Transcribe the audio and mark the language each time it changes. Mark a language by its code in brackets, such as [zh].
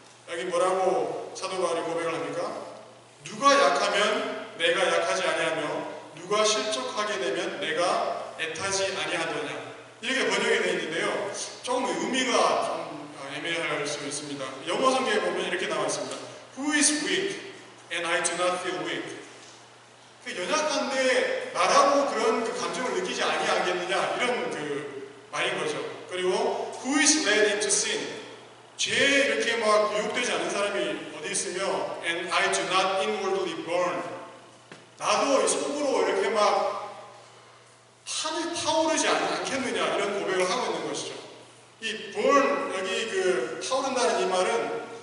[ko] 여기 뭐라고 사도 바울이 고백을 합니까? 누가 약하면 내가 약하지 아니하며 누가 실족하게 되면 내가 애타지 아니하더냐. 이렇게 번역이 되어 있는데요. 조금 의미가 좀 애매할 수 있습니다. 영어 성경에 보면 이렇게 나와 있습니다. [en] Who is weak and I do not feel weak. [ko] 그 연약한데 나라고 그런 그 감정을 느끼지 아니하겠느냐 이런 그 말인 거죠. 그리고 [en] Who is led into sin. [ko] 죄에 이렇게 막 유혹되지 않은 사람이 어디 있으며 [en] And I do not inwardly burn. [ko] 나도 속으로 이렇게 막 타오르지 않겠느냐 이런 고백을 하고 있는 것이죠. 이 burn 여기 그 타오른다는 이 말은